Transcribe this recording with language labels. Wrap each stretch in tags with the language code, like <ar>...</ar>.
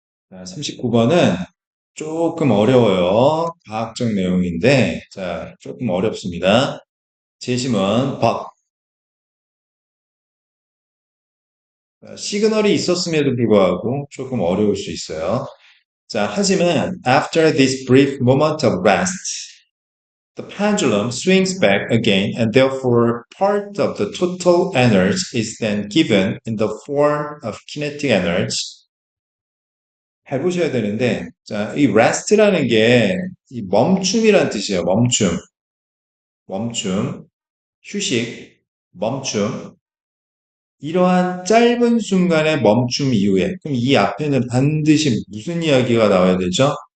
<ko>자, 39번은 조금 어려워요. 과학적 내용인데, 자, 조금 어렵습니다. 제시문 but 시그널이 있었음에도 불구하고 조금 어려울 수 있어요. 자, 하지만</ko> <en>after this brief moment of rest, the pendulum swings back again and therefore part of the total energy is then given in the form of kinetic energy.</en> <ko>잘 보셔야 되는데, 자, 이 rest라는 게 이 멈춤이란 뜻이에요. 멈춤, 멈춤, 휴식, 멈춤. 이러한 짧은 순간의 멈춤 이후에, 그럼 이 앞에는 반드시 무슨 이야기가 나와야 되죠?</ko>